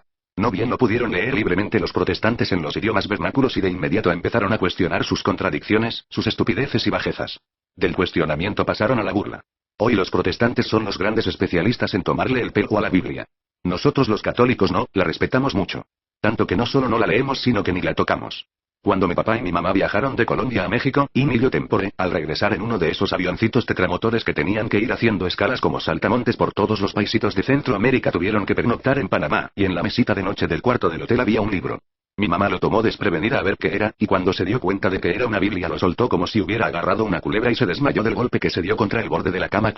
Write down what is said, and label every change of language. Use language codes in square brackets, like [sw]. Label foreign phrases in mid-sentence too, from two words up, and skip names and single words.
[es] No bien lo pudieron leer libremente los protestantes en los idiomas vernáculos, y de inmediato empezaron a cuestionar sus contradicciones, sus estupideces y bajezas. Del cuestionamiento pasaron a la burla. Hoy los protestantes son los grandes especialistas en tomarle el pelo a la Biblia. Nosotros los católicos no, la respetamos mucho. Tanto que no solo no la leemos, sino que ni la tocamos. Cuando mi papá y mi mamá viajaron de Colombia a México, [la] in illo tempore, [es] al regresar en uno de esos avioncitos tetramotores que tenían que ir haciendo escalas como saltamontes por todos los paisitos de Centroamérica, tuvieron que pernoctar en Panamá, y en la mesita de noche del cuarto del hotel había un libro. Mi mamá lo tomó desprevenida a ver qué era, y cuando se dio cuenta de que era una Biblia lo soltó como si hubiera agarrado una culebra y se desmayó del golpe que se dio contra el borde de la cama.